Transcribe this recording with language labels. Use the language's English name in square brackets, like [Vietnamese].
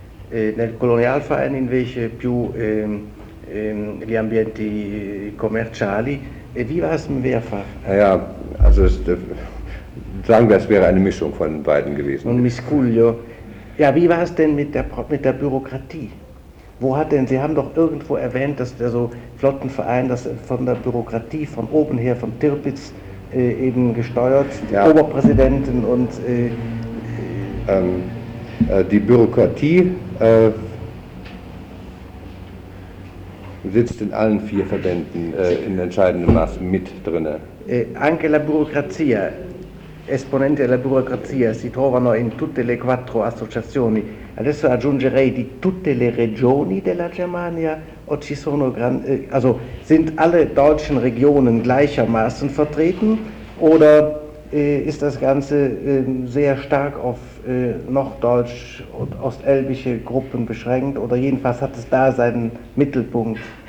[Italian] Nel Kolonialverein invece più gli ambienti commerciali. [German] E wie war es im Wehrfach? Ja, also sagen wir, es wäre eine Mischung von beiden gewesen. [Italian] Un miscuglio. [German] Ja, wie war es denn mit der Bürokratie? Wo hat denn, Sie haben doch irgendwo erwähnt, dass der so Flottenverein, das von der Bürokratie von oben her, von Tirpitz eben gesteuert, ja. Oberpräsidenten und... Die Bürokratie sitzt in allen vier Verbänden in entscheidendem Maße mit drin. [Italian] Anche la burocrazia, esponenti della burocrazia, si trovano in tutte le quattro associazioni. [German] Adesso aggiungerei di tutte le regioni della Germania, o ci sono also sind alle deutschen Regionen gleichermaßen vertreten oder ist das Ganze sehr stark auf norddeutsch und ostelbische Gruppen beschränkt oder jedenfalls hat es da seinen Mittelpunkt?